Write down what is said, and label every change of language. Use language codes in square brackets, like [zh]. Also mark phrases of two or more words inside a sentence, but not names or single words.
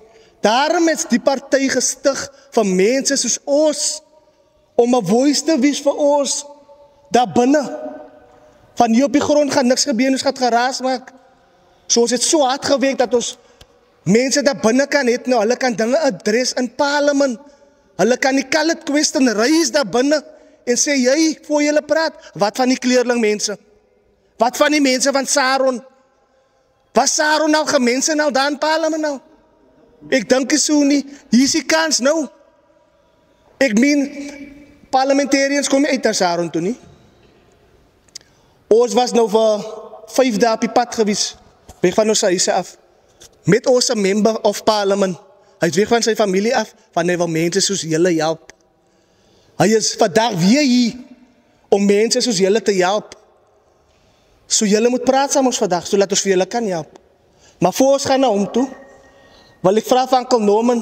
[af] Daarom is die party gestig van mense soos ons, om 'n voice te wees vir ons, daar binne. Van hier op die grond gaan niks gebeur, ons gaan geraas maak. So ons het so hard gewerk, dat ons mense daar binne kan het, nou, hulle kan dinge adres in parlement, hulle kan die [en] colored question raise [af] daar binne, en sê, jy, voor julle praat, wat van die kleurling mense? Wat van die mense van Saron? Was Saron nou gemense nou daar in parlement nou? Ek dink is so nie, hier is die kans nou. Ek meen, parliamentariërs kom nie uit naar Saron toe nie. Ons was nou vir 5 dae op die pad gewees, weg van ons huise af, met ons [en] member of parliament. [af] Hy is weg van sy familie af, van hy wil mense soos julle help. Hy is vandag weer hier, om mense soos julle te help. So julle moet praat saam ons vandag, so laat ons vir julle kan help. Maar voor ons gaan na hom toe, wil ek vra van Uncle Norman.